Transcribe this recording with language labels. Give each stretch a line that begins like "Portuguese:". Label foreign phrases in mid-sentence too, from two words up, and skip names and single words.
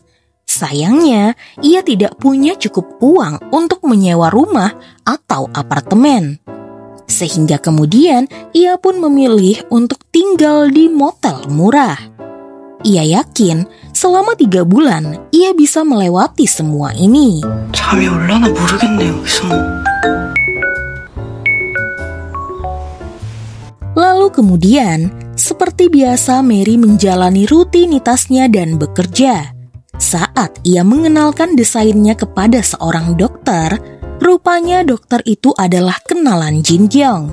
Indonesian: Sayangnya, ia tidak punya cukup uang untuk menyewa rumah atau apartemen. Sehingga kemudian ia pun memilih untuk tinggal di motel murah. Ia yakin selama 3 bulan ia bisa melewati semua ini.
Korean: 잠이 올라나 모르겠네 여기서.
Indonesian: Lalu kemudian, seperti biasa Mary menjalani rutinitasnya dan bekerja. Saat ia mengenalkan desainnya kepada seorang dokter, rupanya dokter itu adalah kenalan Jin Kyung.